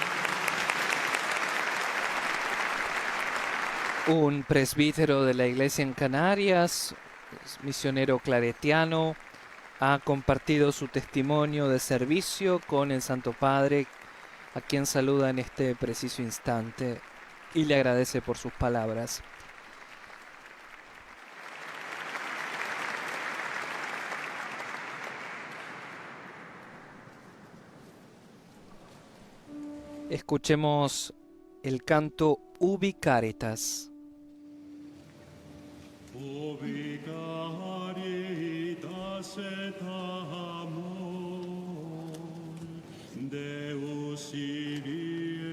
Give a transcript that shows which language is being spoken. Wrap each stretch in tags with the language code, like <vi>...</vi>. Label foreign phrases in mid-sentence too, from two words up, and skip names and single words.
<es>Un presbítero de la Iglesia en Canarias, misionero claretiano, ha compartido su testimonio de servicio con el Santo Padre, a quien saluda en este preciso instante y le agradece por sus palabras. Escuchemos el canto Ubi Caritas.</es> <la>Ubi caritas et amor Deus ibi</la>